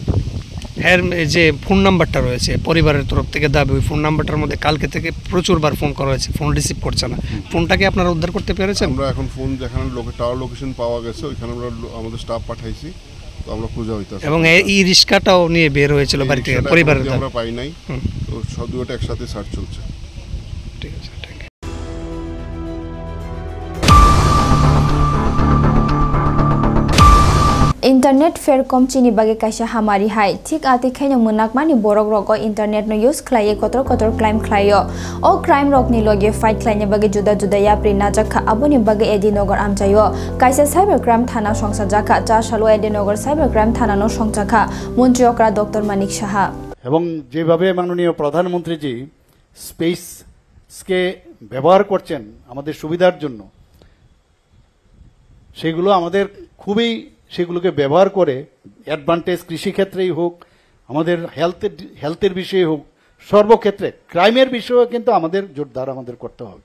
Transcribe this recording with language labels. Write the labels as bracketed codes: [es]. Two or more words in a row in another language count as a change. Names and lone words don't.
[bn] হ্যাঁ, যে ফোন নাম্বারটা রয়েছে পরিবারের তরফ থেকে দাবি, ওই ফোন নাম্বারটার মধ্যে কালকে থেকে প্রচুরবার ফোন করা হয়েছে, ফোন রিসিভ করছে না। ফোনটাকে আপনারা উদ্ধার করতে পেরেছেন? আমরা এখন ফোন যেখানে [en] tower location [bn] পাওয়া গেছে ওইখানে আমরা আমাদের স্টাফ পাঠাইছি। তো আমরা খোঁজা হইতাছে। এবং এই রিস্কাটাও নিয়ে বের হয়েছিল বাড়ি থেকে পরিবারের। আমরা পাই নাই। তো সব দুটো একসাথে সার্চ চলছে। ঠিক আছে। [trp] इंटरनेट फेर कमचिनि बागे काइसा हामारि हाय ठीक आते खैनो मुनाकमानि बरक रक इंटरनेट नो यूज खलाये कतर कतर क्राइम खलायो ओ क्राइम रकनि लगे फाइट खलायने बागे जुदा जुदा याप्रि नाजाखा आबोनि बागे एडिनगर आमचायो काइसा [en] cyber crime [trp] थाना संसा जाखा चा सालो एडिनगर [en] cyber crime [trp] थाना नो संचाखा मन्त्री अकरा डॉक्टर मानिक साहा [bn] এবং যেভাবে মাননীয় প্রধানমন্ত্রীজি স্পেসকে ব্যবহার করছেন আমাদের সুবিধার জন্য, সেগুলো আমাদের খুবই সেগুলোকে ব্যবহার করে অ্যাডভান্টেজ কৃষিক্ষেত্রেই হোক, আমাদের হেলথের বিষয়ে হোক, সর্বক্ষেত্রে ক্রাইমের বিষয়েও কিন্তু আমাদের জোরদার আমাদের করতে হবে।